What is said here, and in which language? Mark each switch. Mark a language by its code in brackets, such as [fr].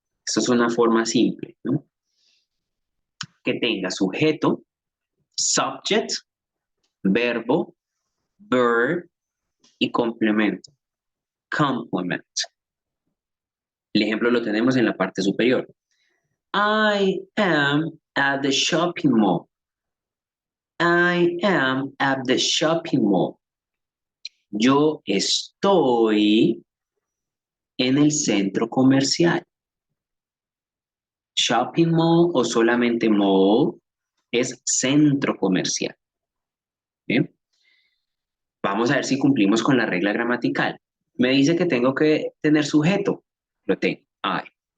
[es] Esto es una forma simple, ¿no? Que tenga sujeto, subject, verbo, verb y complemento. Complement. El ejemplo lo tenemos en la parte superior. [en] I am at the shopping mall. I am at the shopping mall. [es] Yo estoy en el centro comercial. Shopping mall o solamente mall es centro comercial. ¿Bien? Vamos a ver si cumplimos con la regla gramatical. Me dice que tengo que tener sujeto. Lo tengo. I.